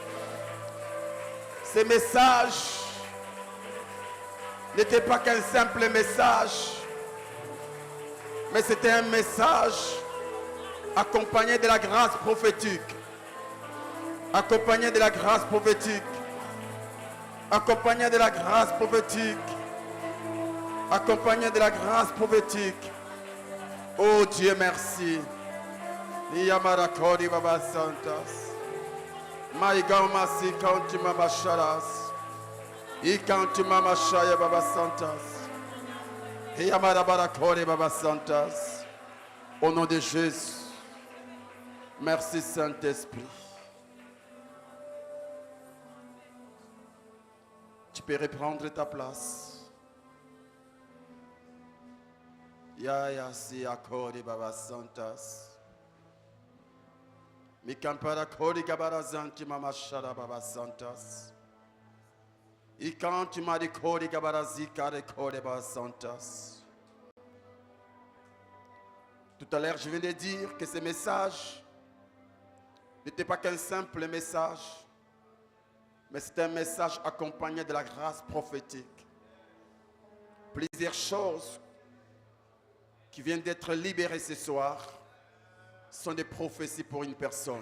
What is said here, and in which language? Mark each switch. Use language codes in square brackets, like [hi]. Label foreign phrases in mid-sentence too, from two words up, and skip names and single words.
[fr] Ces messages n'était pas qu'un simple message, mais c'était un message accompagné de la grâce prophétique. Accompagné de la grâce prophétique. Accompagné de la grâce prophétique. Accompagné de la grâce prophétique. Oh Dieu, merci. Yamarakori Baba Santas. Maïgamasi Kanti Mama Sharas. Ikanti Mama Shaya Baba Santas. Yamarabarakori Baba Santas. Au nom de Jésus. Merci Saint-Esprit. Tu peux reprendre ta place. Ya si akori Baba Santas. Mikampara kori Gabara Zanti Mama Shara Baba Santas. Ikanti Mari kori Gabara Zikare kori Baba Santas. Tout à l'heure, je viens de dire que ce message n'était pas qu'un simple message, mais c'était un message accompagné de la grâce prophétique. Plusieurs choses qui viennent d'être libérées ce soir sont des prophéties pour une personne.